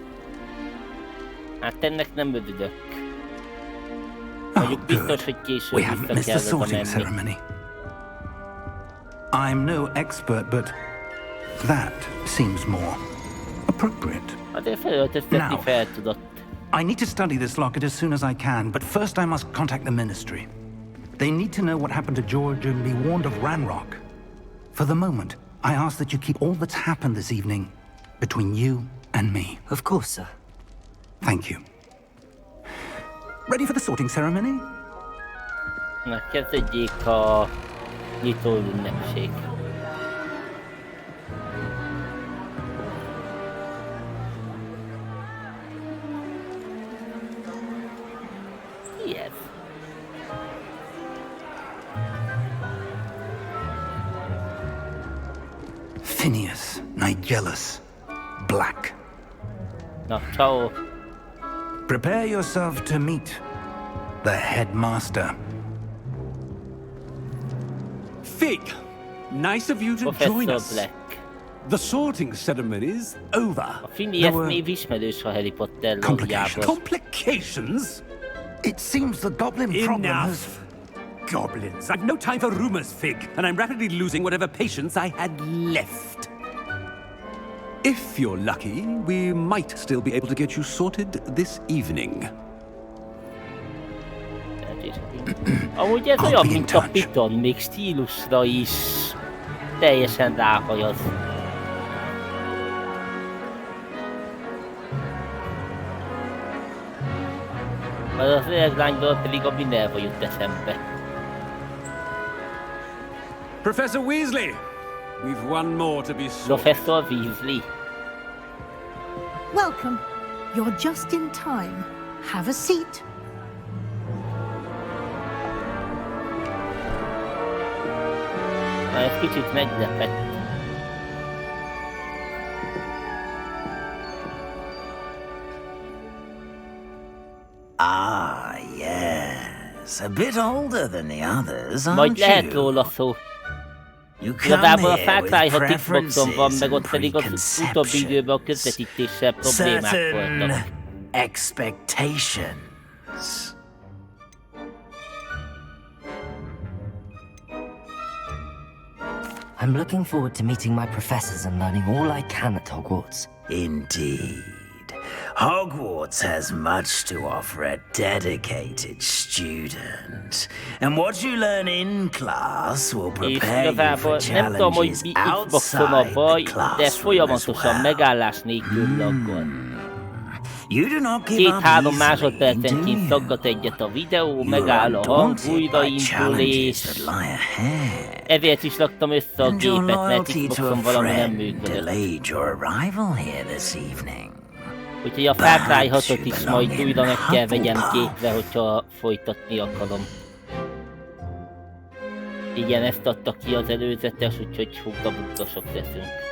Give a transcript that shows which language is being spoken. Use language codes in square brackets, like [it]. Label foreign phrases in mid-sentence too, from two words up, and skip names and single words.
[hu] Hát ennek nem örülök. [en] Oh, [hu] mondjuk biztos, [en] good. [hu] hogy később [en] We haven't missed the [hu] vissza kell oda [en] sorting [hu] menni. [en] ceremony. I'm no expert, but that seems more appropriate. [hu] Azért felöltöztetni [en] Now. [hu] fel tudott. [en] I need to study this locket as soon as I can, but first I must contact the Ministry. They need to know what happened to George and be warned of Ranrock. For the moment, I ask that you keep all that's happened this evening between you and me. Of course, sir. Thank you. Ready for the sorting ceremony? [hu] Na, kezdődjék a nyitó ünnepség. Mi ez? Phineas Nigellus Black. Na, ciao. [en] Prepare yourself to meet the headmaster. Fig, nice of you to join Professor us. Black. The sorting ceremony's over. [hu] A Phineas név ismerős a Harry Potter lógiából. [en] Complications? It seems the goblin problem has... Enough. Goblins. I've no time for rumors, Fig, and I'm rapidly losing whatever patience I had left. If you're lucky, we might still be able to get you sorted this evening. [hu] Amúgy ez olyan, mint a Piton, még stílusra is teljesen ráhajaz. Az öreglányból pedig a Minerva jut eszembe. [en] Professor Weasley, we've one more to be sorted. Professor Weasley. Welcome. You're just in time. Have a seat. [hu] Na, ez kicsit meglepett. [en] Ah, yes. A bit older than the others, [hu] Majd [en] aren't [hu] lehet [en] you? [hu] róla szó. [en] You come [hu] Igazából a [en] here [hu] Far [en] with [hu] Cry 6 Xboxon van, [en] preferences [hu] meg ott [en] and [hu] pedig az utóbbi időben a közvetítéssel problémák [en] certain [hu] voltak. [en] expectations. I'm looking forward to meeting my professors and learning all I can at Hogwarts. Indeed. Hogwarts has much to offer a dedicated student. And what you learn in class will [hu] És [en] prepare you [hu] igazából [en] for [hu] nem tudom, hogy [en] challenges [hu] mi Xboxon a [en] outside [hu] baj, [en] the [hu] de [en] classroom as [hu] folyamatosan [en] well. [hu] megállás nélkül laggol. [en] You do not give up [hu] 2-3 [en] easily, do [hu] másodpercenként [en] you? [hu] szaggat egyet a videó, [en] You are [hu] megáll a hang, [en] undaunted by [hu] újraindul, [en] challenges [hu] és [en] that lie ahead. [hu] ezért is raktam össze a [en] And your [hu] gépet, mert [en] loyalty to a [hu] Xboxon valami nem [en] friend [hu] működött. [en] delayed your arrival here this evening. [hu] Úgyhogy a Far Cry 6-ot is majd újra meg kell vegyem képre, hogyha folytatni akarom. Igen, ezt adta ki az előzetes, úgyhogy hugga-buggosok leszünk.